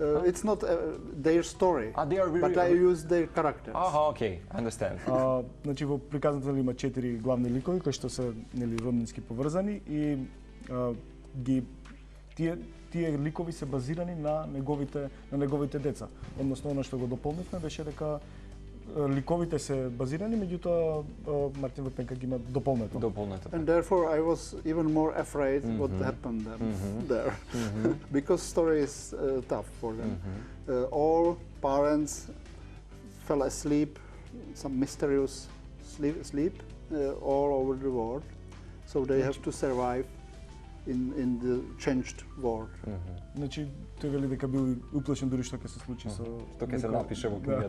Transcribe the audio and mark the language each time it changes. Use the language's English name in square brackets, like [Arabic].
[English] It's not their story, but I use their characters. Okay, I understand. [Macedonian] Значи во приказната има 4 главни ликови кои што се нели роднински поврзани и ги тие ликови се базирани на неговите деца. Односно, оно што го дополнивме беше дека ликовите се базирани, меѓутоа Мартин Вопенка ги има дополнето. [English] And therefore I was even more afraid what happened there. Because story is tough for them. All parents fell asleep, some mysterious sleep all over the world. So they have to survive in the changed world. [Macedonian] Значи, тој вели дека бил уплашен дури што ќе се случи со што ќе се напише во книгата.